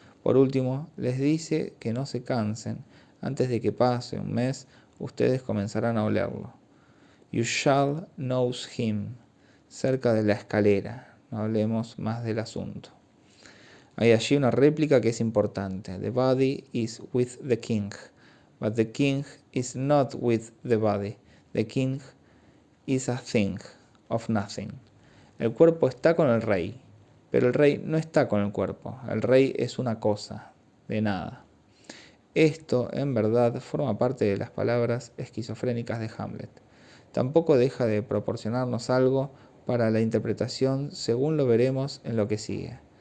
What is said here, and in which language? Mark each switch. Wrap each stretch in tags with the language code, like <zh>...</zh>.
<es>Por último, les dice que no se cansen, antes de que pase un mes, ustedes comenzarán a olerlo.</es> <en>You shall nose him,</en> <es>cerca de la escalera. No hablemos más del asunto. Hay allí una réplica que es importante.</es> <en>The body is with the king, but the king is not with the body. The king is a thing of nothing.</en> <es>El cuerpo está con el rey, pero el rey no está con el cuerpo. El rey es una cosa, de nada. Esto, en verdad, forma parte de las palabras esquizofrénicas de Hamlet. Tampoco deja de proporcionarnos algo para la interpretación, según lo veremos en lo que sigue.</es>